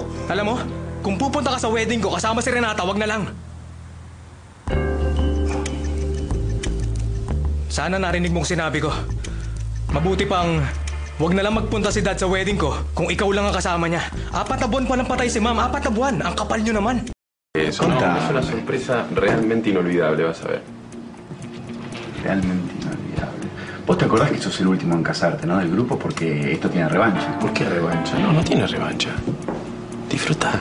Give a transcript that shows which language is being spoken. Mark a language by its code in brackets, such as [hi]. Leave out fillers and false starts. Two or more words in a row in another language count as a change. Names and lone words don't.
[tl] Alam mo, kung pupunta ka sa wedding ko kasama si Renata, wag na lang. Sana narinig mong sinabi ko. Mabuti pang wag na lang magpunta si Dad sa wedding ko kung ikaw lang ang kasama niya. 4 na buwan pa lang patay si Ma'am. 4 na buwan. Ang kapal niyo naman. [es] Eso no, es una sorpresa realmente inolvidable, vas a ver. Realmente inolvidable. Vos te acordás que sos el último en casarte, ¿no? Del grupo, porque esto tiene revancha. ¿Por qué revancha? No, no tiene revancha. Disfruta.